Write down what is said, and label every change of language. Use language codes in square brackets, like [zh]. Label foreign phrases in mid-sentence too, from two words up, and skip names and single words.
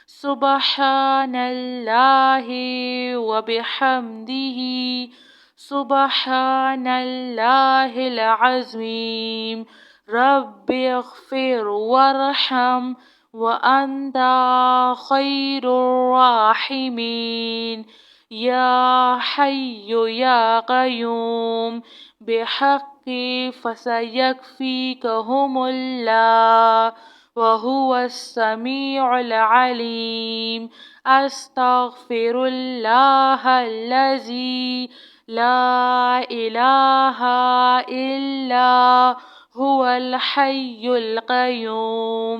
[ar] سبحان الله وبحمده سبحان الله العظيم. رب اغفر وارحم وأنت خير الراحمين. يا حي يا قيوم بحق فسيكفيكهم الله وهو السميع العليم. أستغفر الله الذي لا إله إلا هو الحي القيوم.